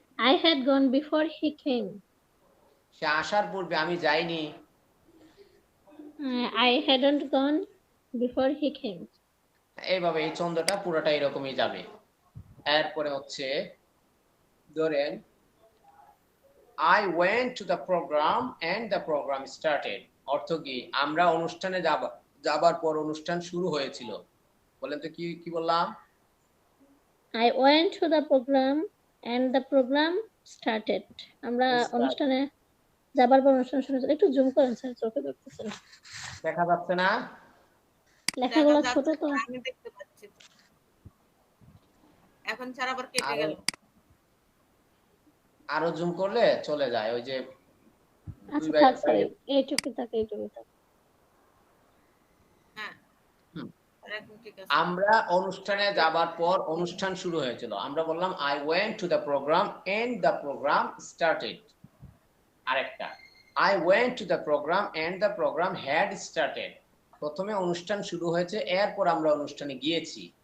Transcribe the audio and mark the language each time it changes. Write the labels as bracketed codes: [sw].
[en] I had gone before he came. [bn] সে আসার পূর্বে আমি যাইনি। [en] I hadn't gone before he came. [bn] এইভাবে এই ছন্দটা পুরোটা এরকমই যাবে। এরপরে হচ্ছে ধরেন [en] I went to the program and the program started, [bn] অর্থ কি? আমরা অনুষ্ঠানে যাবার পর অনুষ্ঠান শুরু হয়েছিল। বলেন তো কি বললাম? [en] I went to the program and the program started. [bn] আমরা অনুষ্ঠানে যাবার পর অনুষ্ঠান শুরু হয়েছিল। একটু জুম করেন স্যার, চোখে দেখতেছে না। দেখা যাচ্ছে না? লেখাগুলো ছোট তো। আমি দেখতে পাচ্ছি। এখন স্যার আবার কেটে গেল। আরো জুম করলে চলে যায় ওই যে। আচ্ছা থাক স্যার, এইটুকু থাকে। হ্যাঁ এখন ঠিক আছে। আমরা অনুষ্ঠানে যাবার পর অনুষ্ঠান শুরু হয়েছিল। আমরা বললাম [en] I went to the program and the program started। [bn] আরেকটা [en] I went to the program and the program had started। [bn] প্রথমে অনুষ্ঠান শুরু হয়েছে, এরপর আমরা অনুষ্ঠানে গিয়েছি।